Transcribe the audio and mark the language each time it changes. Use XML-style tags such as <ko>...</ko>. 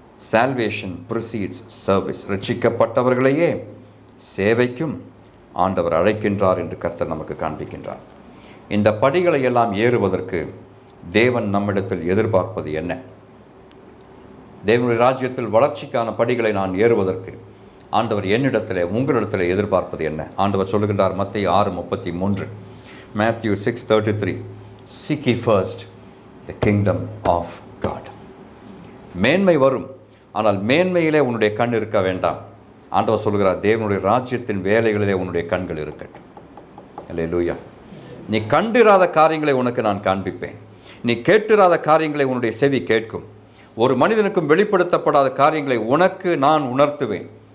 <en>Salvation proceeds service.</en> <ta>ரட்சிக்கப்பட்டவர்களையே சேவைக்கும் ஆண்டவர் அழைக்கின்றார் என்று கர்த்தர் நமக்கு காண்பிக்கின்றார். இந்த படிகளை எல்லாம் ஏறுவதற்கு தேவன் நம்மிடத்தில் எதிர்பார்ப்பது என்ன? தேவனுடைய ராஜ்யத்தில் வளர்ச்சிக்கான படிகளை நான் ஏறுவதற்கு ஆண்டவர் என்னிடத்தில் உங்களிடத்தில் எதிர்பார்ப்பது என்ன? ஆண்டவர் சொல்லுகின்றார் மத்தேயு 6:33,</ta> <en>Matthew 6:33, Seek ye first the kingdom of God.</en> <ta>மேன்மை வரும், ஆனால் மேன்மையிலே உன்னுடைய கண் இருக்க வேண்டாம். ஆண்டவர் சொல்கிறார், தேவனுடைய ராஜ்யத்தின் வேலைகளிலே உன்னுடைய கண்கள் இருக்கட்டும். அல்லேலூயா. நீ கண்டிராத காரியங்களை உனக்கு நான் காண்பிப்பேன். நீ கேட்டிராத காரியங்களை உன்னுடைய செவி கேட்கும். ஒரு மனிதனுக்கும் வெளிப்படுத்தப்படாத காரியங்களை உனக்கு நான் உணர்த்துவேன்.</ta>